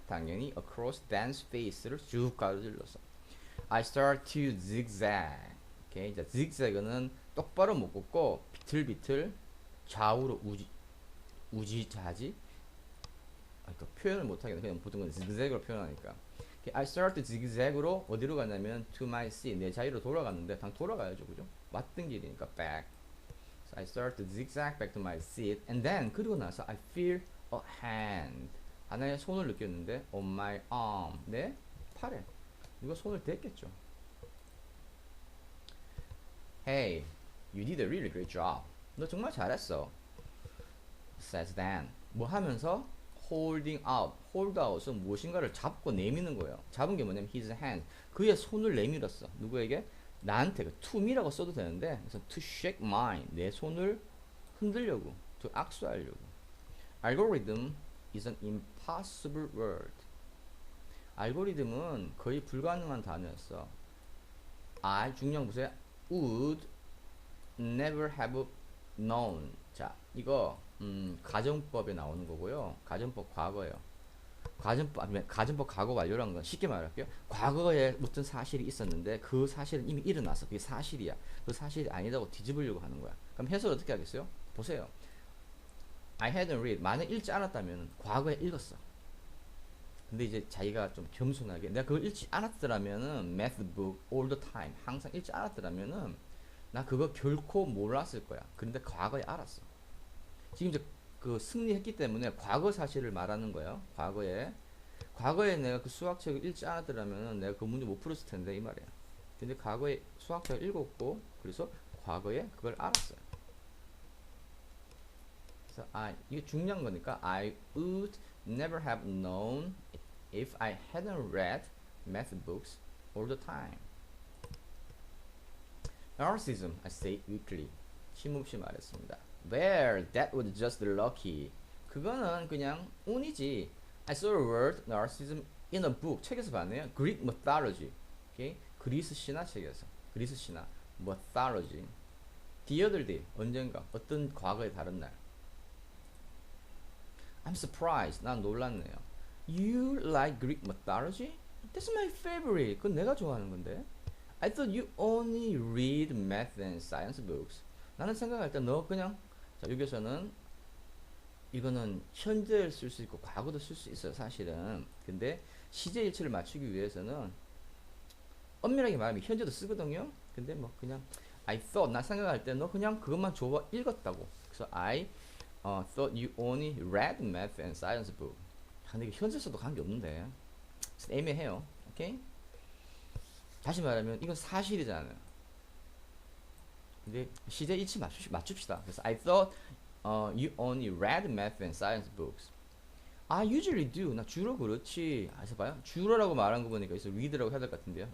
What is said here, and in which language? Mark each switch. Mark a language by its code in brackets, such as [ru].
[ko] 당연히 [en] across Dan's face [ko] 를 쭉 가로질러서. [en] I start to zigzag. [ko] 오케이, 자, zigzag는 똑바로 못 걷고 비틀비틀 좌우로 우지자지. 그러니까 표현을 못하겠네. 그냥 보통 건 zigzag으로 표현하니까. [en] Okay, I start to zigzag으로 [ko] 어디로 가냐면 [en] to my seat. [ko] 내 자리로 돌아갔는데 당 돌아가야죠, 그죠? 왔던 길이니까 back. [en] So I start to zigzag back to my seat, and then [ko] 그리고 나서 [en] I feel a hand. [ko] 하나의 손을 느꼈는데 [en] on my arm. [ko] 내 팔에. 누가 손을 댔겠죠. [en] Hey, you did a really great job. [ko] 너 정말 잘했어. [en] Says Dan. [ko] 뭐 하면서 holding out. hold out은 무엇인가를 잡고 내미는 거예요. 잡은 게 뭐냐면 [en] his hand. [ko] 그의 손을 내밀었어. 누구에게? 나한테. [en] to me [ko] 라고 써도 되는데 그래서 [en] to shake mine. [ko] 내 손을 흔들려고. to 악수하려고. [en] Algorithm is an impossible word. [ko] 알고리즘은 거의 불가능한 단어였어. 중요한 거 보세요. [en] would never have known. [ko] 자, 이거 가정법에 나오는 거고요. 가정법 과거예요. 가정법 과거 완료라는 건 쉽게 말할게요. 과거에 어떤 사실이 있었는데 그 사실은 이미 일어났어. 그게 사실이야. 그 사실이 아니다고 뒤집으려고 하는 거야. 그럼 해석을 어떻게 하겠어요? 보세요. [en] I hadn't read. [ko] 만약 읽지 않았다면 과거에 읽었어. 근데 이제 자기가 좀 겸손하게 내가 그걸 읽지 않았더라면은 [en] math book all the time [ko] 항상 읽지 않았더라면은 나 그거 결코 몰랐을 거야. 그런데 과거에 알았어. 지금 이제 그 승리했기 때문에 과거 사실을 말하는 거예요. 과거에 내가 그 수학책을 읽지 않았더라면 내가 그 문제 못 풀었을 텐데 이 말이야. 근데 과거에 수학책을 읽었고 그래서 과거에 그걸 알았어요. 그래서 이게 중요한 거니까 [en] I would never have known if I hadn't read math books all the time. Narcissism, I say weakly. [ko] 힘없이 말했습니다. [en] There, that was just lucky. [ko] 그거는 그냥 운이지. [en] I saw the word narcissism in a book. [ko] 책에서 봤네요. Greek mythology. Okay? 그리스 신화 책에서. 그리스 신화. mythology. [en] The other day. [ko] 언젠가. 어떤 과거의 다른 날. [en] I'm surprised. [ko] 난 놀랐네요. [en] You like Greek mythology? That's my favorite. [ko] 그건 내가 좋아하는 건데. [en] I thought you only read math and science books. [ko] 나는 생각할 때 너 그냥 자 여기서는 이거는 현재를 쓸 수 있고 과거도 쓸 수 있어요 사실은. 근데 시제 일치를 맞추기 위해서는 엄밀하게 말하면 현재도 쓰거든요. 근데 뭐 그냥 [en] I thought [ko] 나 생각할 때 너 그냥 그것만 좋아 읽었다고. [en] 그래서 I thought you only read math and science book. [ko] 근데 이게 현재 써도 관계 없는데 애매해요. 오케이? 다시 말하면 이건 사실이잖아요. 근데 시제 일치 맞춥시다. [en] 그래서 I thought you only read math and science books. I usually do. [ko] 나 주로 그렇지. 그래서 봐요. 주로라고 말한 거 보니까 여기서 read라고 해야 될 것 같은데요.